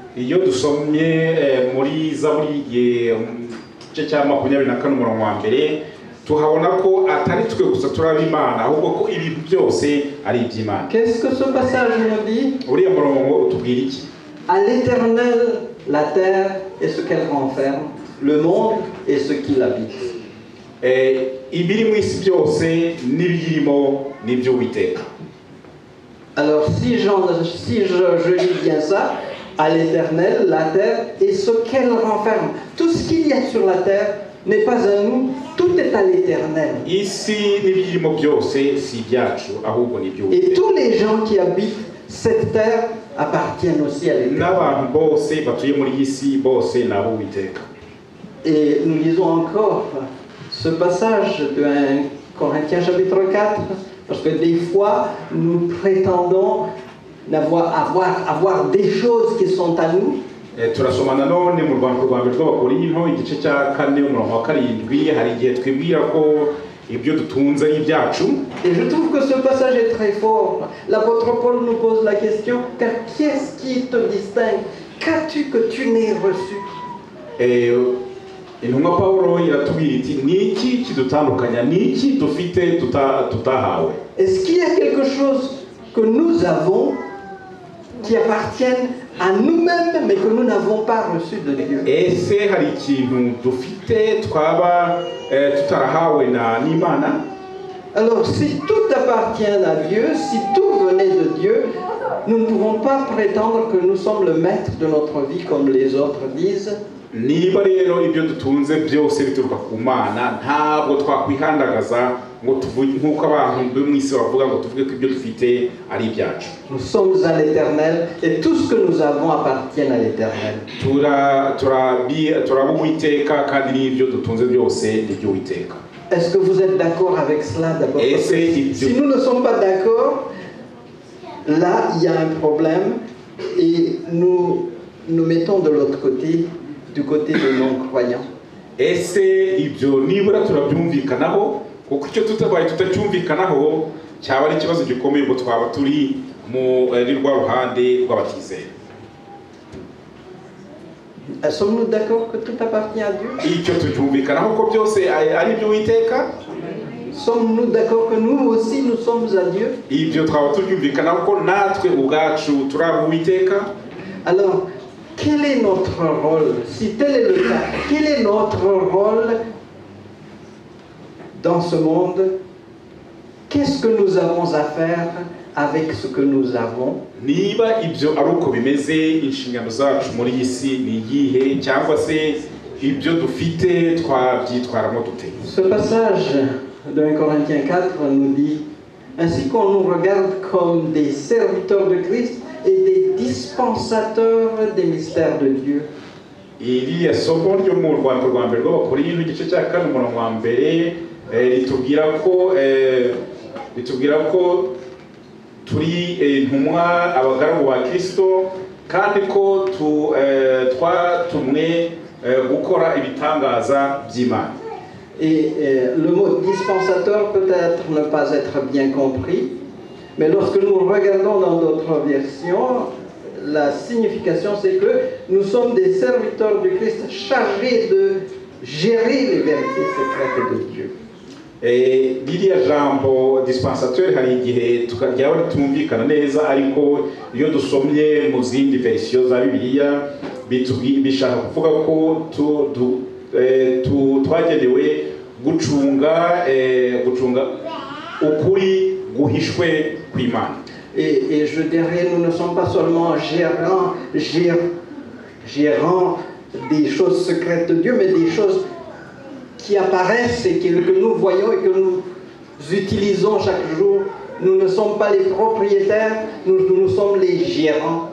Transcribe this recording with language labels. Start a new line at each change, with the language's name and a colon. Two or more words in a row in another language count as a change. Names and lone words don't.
Kinyarwanda: Iyo dusomye muri Zaburi igice cya 24:1 tuhabona ko atari twe gusa turaba Imana ahubwo ko ibintu byose ari iby'Imana.
French: Qu'est-ce que ce passage nous dit?
Kinyarwanda: Uriya murongo utubwira iki?
French: À l'Éternel la terre et ce qu'elle renferme, le monde et ce qui l'habite.
Kinyarwanda: Ibiri mu isi byose n'ibiyirimo n'ibyo Uwiteka.
French: Alors si je lis bien ça, à l'Éternel la terre et ce qu'elle renferme. Tout ce qu'il y a sur la terre n'est pas à nous, tout est à l'Éternel.
Kinyarwanda: isi n'ibirimo byose si ibyacu ahubwo ni Et iby'Uwiteka.
French: tous les gens qui habitent cette terre appartiennent aussi à l'Éternel.
Kinyarwanda: N'abantu bose batuye muri iyi si bose ni ab'Uwiteka.
French: Et nous lisons encore ce passage de 1 Corinthiens chapitre 4, parce que des fois nous prétendons avoir des choses qui sont à nous.
Kinyarwanda: Turasoma nanone mu rwanda rwa mbere rw'Abakorinto igice cya 4 umurongo wa 7 hari igihe twibwira ko ibyo dutunze ari ibyacu.
French: Et je trouve que ce passage est très fort. L'apôtre Paul nous pose la question, qu'est-ce qui te distingue? Qu'as-tu que tu n'aies reçu?
Kinyarwanda: Intumwa Pawulo iratubwira iti niki kidutandukanya, niki dufite tutahawe?
French: Est-ce qu'il y a quelque chose que nous avons qui appartiennent à nous-mêmes mais que nous n'avons pas reçu de Dieu?
Kinyarwanda: Ese hari ikintu dufite twaba tutarahawe n'Imana?
French: Alors si tout appartient à Dieu, si tout venait de Dieu, nous ne pouvons pas prétendre que nous sommes le maître de notre vie comme les autres disent.
Kinyarwanda: Niba rero ibyo dutunze byose bituruka ku Mana, ntabwo twakwihandagaza ngo tuvuge nk'uko abantu bo mu isi bavuga ngo tuvuge ko ibyo dufite ari ibyacu.
French: Nous sommes à l'Éternel et tout ce que nous avons appartient à l'Éternel.
Kinyarwanda: turaba Uwiteka kandi n'ibyo dutunze byose ni iby'Uwiteka.
French: Est-ce que vous êtes d'accord avec cela d'abord? Si nous ne sommes pas d'accord, là il y a un problème et nous nous mettons de l'autre côté, du côté des non-croyants.
Kinyarwanda: Ese ibyo nibura turabyumvikanaho, kuko icyo tutabaye tutacyumvikanaho cyaba ari ikibazo gikomeye ngo twaba turi mu rwa ruhande rw'abatizera.
French: Sommes-nous d'accord que tout appartient à Dieu?
Kinyarwanda: Icyo tucyumvikanaho ko byose ari iby'Uwiteka?
French: Sommes-nous d'accord que nous aussi nous sommes à Dieu?
Kinyarwanda: Ibyo twaba tubyumvikanaho ko natwe ubwacu turi ab'Uwiteka?
French: Alors, quel est notre rôle? Si tel est le cas, quel est notre rôle dans ce monde? Qu'est-ce que nous avons à faire avec ce que nous avons?
Kinyarwanda: Niba ibyo ari uko bimeze, inshingano zacu muri iyi si ni iyihe, cyangwa se ibyo dufite twabyitwaramo dute?
French: Ce passage de 1 Corinthiens 4 nous dit: ainsi qu'on nous regarde comme des serviteurs de Christ et des dispensateurs des mystères de Dieu.
Kinyarwanda: Iriya somo ryo mu rwanda rwa mbere rw'Abakorinto igice cya 4 umurongo wa mbere ritubwira ko turi intumwa abagaragu ba Kristo kandi ko twatumwe gukora ibitangaza by'Imana.
French: Et le mot dispensateur peut-être ne pas être bien compris, mais lorsque nous regardons dans d'autres versions, la signification c'est que nous sommes des serviteurs du Christ chargés de gérer les vérités secrètes de Dieu.
Kinyarwanda: Ririya jambo dispensateur hari igihe ryaba ritumvikana neza, ariko iyo dusomye mu zindi verisiyo za Bibiliya bishaka kuvuga ko twagenewe gucunga ukuri guhishwe kw'Imana.
French: Et je dirais, nous ne sommes pas seulement gérants des choses secrètes de Dieu, mais des choses qui apparaissent et que nous voyons et que nous utilisons chaque jour. Nous ne sommes pas les propriétaires, nous sommes les gérants.